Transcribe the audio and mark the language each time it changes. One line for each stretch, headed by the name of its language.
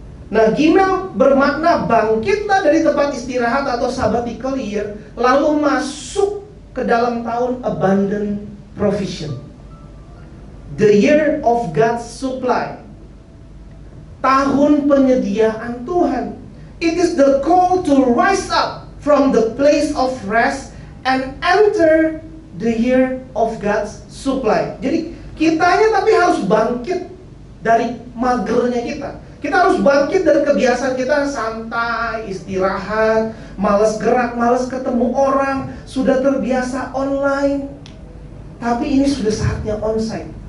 Indonesian: Nah, Gimel bermakna bangkitlah dari tempat istirahat atau sabbatical year, lalu masuk ke dalam tahun
English: abundant provision. The year of God's supply.
Indonesian: Tahun penyediaan Tuhan.
English: It is the call to rise up from the place of rest and enter the year of God's supply.
Indonesian: Jadi kitanya tapi harus bangkit dari magernya kita. Kita harus bangkit dari kebiasaan kita santai, istirahat, malas gerak, malas ketemu orang, sudah terbiasa online. Tapi ini sudah saatnya onsite.